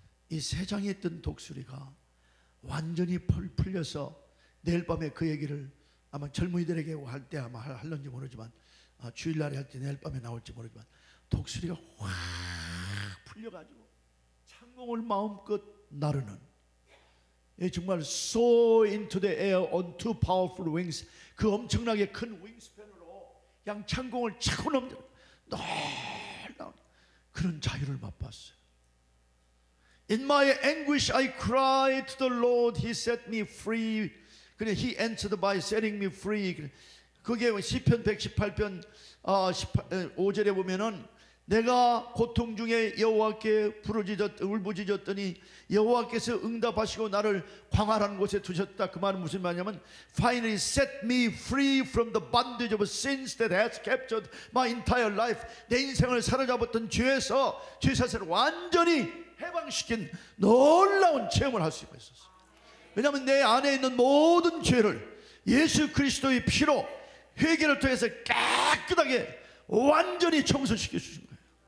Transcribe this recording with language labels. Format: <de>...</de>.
<ko>이 세 장에 있던 독수리가 완전히 풀려서 내일 밤에 그 얘기를 아마 젊은이들에게 할 때 아마 할런지 모르지만 주일날에 할 때 내일 밤에 나올지 모르지만 독수리가 확 풀려가지고 창공을 마음껏 나르는 정말</ko> <en>soar into the air on two powerful wings</en> <ko>그 엄청나게 큰 윙스팬으로 그냥 창공을 차고 넘는 놀라운 그런 자유를 맛봤어요.</ko> <en>In my anguish I cried to the Lord. He set me free.</en> <ko>그래,</ko> <en>He answered by setting me free.</en> <ko>그게 시편 118편 5절에 보면은 내가 고통 중에 여호와께 울부짖었더니 여호와께서 응답하시고 나를 광활한 곳에 두셨다. 그 말은 무슨 말이냐면</ko> <en>Finally set me free from the bondage of sins that has captured my entire life.</en> <ko>내 인생을 사로잡았던 죄에서 죄사슬을 완전히 해방시킨 놀라운 체험을 할 수가 있었어요. 왜냐하면 내 안에 있는 모든 죄를 예수 그리스도의 피로 회개를 통해서 깨끗하게 완전히 청소시켜 주신 거예요.</ko>